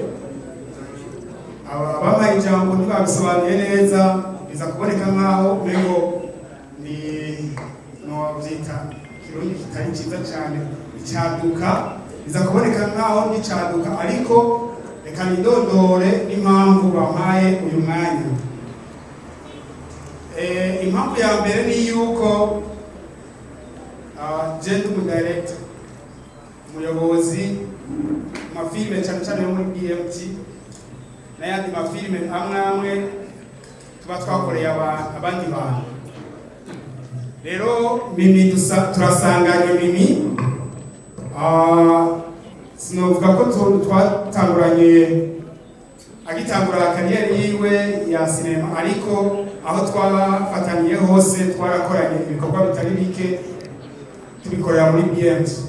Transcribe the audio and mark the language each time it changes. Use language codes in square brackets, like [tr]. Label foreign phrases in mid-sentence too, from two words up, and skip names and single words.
[rn] Ababaye ijambo ntibabisobanuye neza, biza kuboneka nkaho mengo ni byita kirundi kitari cyiza cyane icyaduka, biza kuboneka nkaho n'icyaduka, ariko reka nidondore n'impamvu bampaye uyu mwanya. Impamvu ya mbere ni yuko genda umudirector, umuyobozi mafilime cyane cyane yo muri BMT n'ayandi mafilime amwe tuba twakoreye abandi bantu. Rero Mimi turasanganye Mimi, sinovuga ko twatanguranye agitangura kariyeri yiwe ya sinema, ariko aho twafataniye hose twarakoranye ibikorwa bitari bike tubikorera muri BMT.